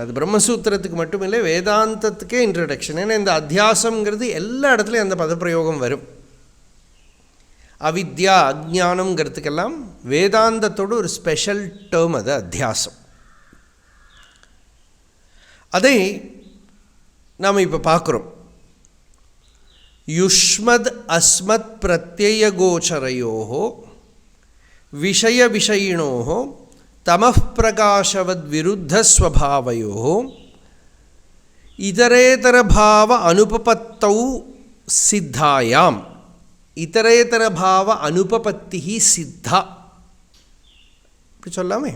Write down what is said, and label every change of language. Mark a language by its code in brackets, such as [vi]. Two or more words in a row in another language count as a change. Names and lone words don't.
[ta] அது பிரம்மசூத்திரத்துக்கு மட்டும் இல்லை, வேதாந்தத்துக்கே இன்ட்ரடக்ஷன். ஏன்னா இந்த அத்தியாசங்கிறது எல்லா இடத்துலையும் அந்த பதப்பிரயோகம் வரும். அவித்யா அஜ்ஞானம்ங்கிறதுக்கெல்லாம் வேதாந்தத்தோடு ஒரு [en] special term [ta] அது அத்தியாசம். அதை நாம் இப்போ பார்க்குறோம். [sa] युष्मद्-अस्मत् प्रत्यय गोचरयोः विषय विषयिणोः तमः प्रकाशवत् विरुद्ध स्वभावयोः इतरेतर भाव अनुपपत्तौ सिद्धायाम्. इतरेतर भाव अनुपपत्ति सिद्धा [ta] இப்படி சொல்லாமே.